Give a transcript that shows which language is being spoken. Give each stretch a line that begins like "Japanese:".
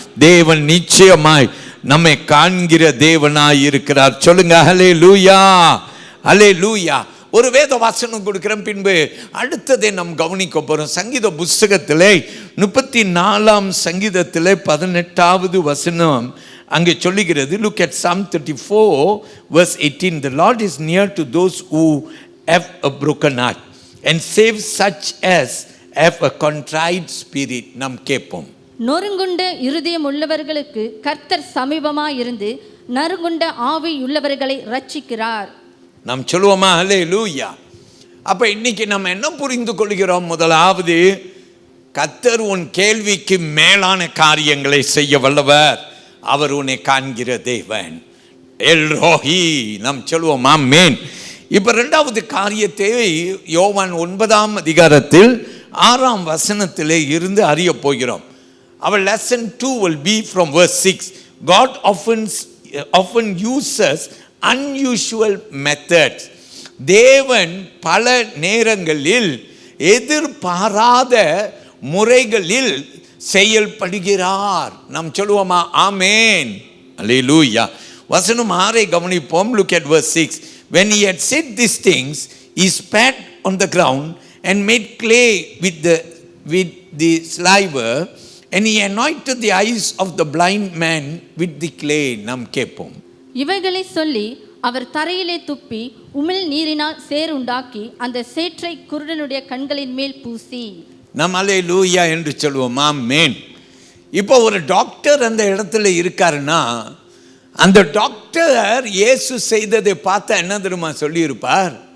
Tamil: தேவன் நிச்சயமாய் நம்மை காண்கிற தேவனாய் இருக்கிறார். சொல்லுங்க அல்லேலூயா, அல்லேலூயா. ஒரு வேத வாசனம் கொடுக்கிறேன், பின்பு அடுத்ததை நாம் கவனிக்க போறோம். சங்கீத புஸ்தகத்திலே 34 சங்கீதத்திலே 18 வசனம் அங்கே சொல்லுகிறது.
English: Look at Psalm 34 verse 18. The Lord is near to those who have a broken heart and save such as have a contrite spirit.
Tamil: நாம் கேட்போம். நொறுங்குண்ட இருதயம் உள்ளவர்களுக்கு கர்த்தர் சமீபமாய் இருந்து நறுங்குண்ட ஆவி உள்ளவர்களை ரட்சிக்கிறார். நாம் சொல்லுவோமா அல்லேலூயா. அப்ப இன்னைக்கு நம்ம என்ன புரிந்து கொள்கிறோம்? முதலாவது, கர்த்தர் உன் கேள்விக்கு மேலான காரியங்களை செய்ய வல்லவர். அவர் உன்னை காண்கிற தேவன். எல் ரோஹி. நாம் சொல்லுவோம் ஆமென். இப்ப இரண்டாவது காரியத்தை யோவான் 9 அதிகாரத்தில் 6 வசனத்திலே இருந்து அறிய போகிறோம்.
English: Our lesson 2 will be from verse 6. God often uses unusual methods.
Tamil: தேவன் பல நேரங்களில் எதிர்பாராத முறைகளில் செயல்படுகிறார். நாம் சொல்லுவோமா ஆமென், அல்லேலூயா. வசனம் 6 கவனிப்போம்.
English: Look at verse 6. When he had said these things, he spat on the ground and made clay with the saliva, and he anointed the eyes of the blind man with the clay.
Tamil: நாம் கேட்போம். இவைகளை சொல்லி அவர் தரையிலே துப்பி உமிழ் நீரினால் சேறு உண்டாக்கி அந்த சேற்றை குருடனுடைய கண்களின் மேல் பூசி. நாம் அல்லேலூயா என்று சொல்லுவோம் ஆமென். இப்போ ஒரு டாக்டர் அந்த இடத்துல இருக்காருன்னா, அந்த டாக்டர் இயேசு செய்ததை பார்த்தா என்ன தெரியுமா சொல்லியிருப்பார்?